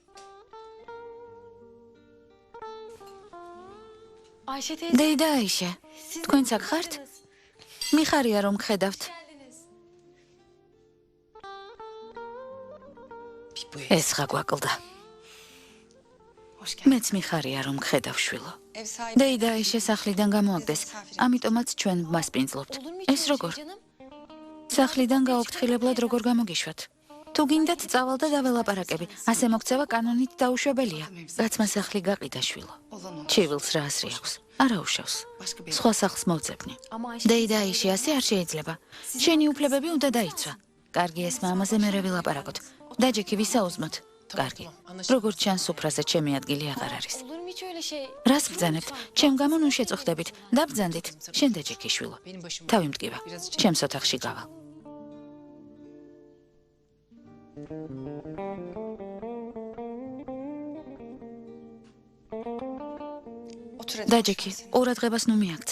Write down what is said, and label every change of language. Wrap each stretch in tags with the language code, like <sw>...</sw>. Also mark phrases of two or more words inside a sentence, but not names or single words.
<ka>დეიდა აიშე, თქვენც აქ ხართ? მიხარია რომ გხედავთ. ეს ხა გვაკლდა. მეც მიხარია რომ გხედავ შვილო.</ka> <tr>Ev sahibi</tr> <ka>დეიდა აიშე სახლიდან გამოაგდეს, ამიტომაც ჩვენ მასპინძლობთ. ეს როგორ? სახლიდან გაუფრთხილებლად როგორ გამოგიშვათ? თუ გინდათ წავალ და დაველაპარაკები. ასე მოქცევა კანონით დაუშვებელია. გაცმა სახლი გაყიდა შვილო.</ka> <tr>olan o.</tr> <ka>ჩივილს რა ასრი აქვს? არა უშავს.</ka> <tr>Başka bir</tr> <ka>სხვა სახლს მოვძებნი. დეიდა აიში ასე არ შეიძლება. შენი უფლებები უნდა დაიცვა. კარგი ესმა ამაზე მერე ვილაპარაკოთ. დაჯექი ვისაუზმოთ. კარგი. როგორც ჩანს სუფრაზე ჩემი ადგილი აღარ არის.</ka> <tr>Olur mu hiç öyle şey?</tr> <ka>რას ბრძანებთ? ჩემ გამო ნუ შეწუხდებით. დაბრძანდით. შენ დაჯექიშვილო. თავი მტკივა. ჩემს ოთახში გავალ. დაჯექი, ყურადღებას ნუ მიაქცევ.</ka>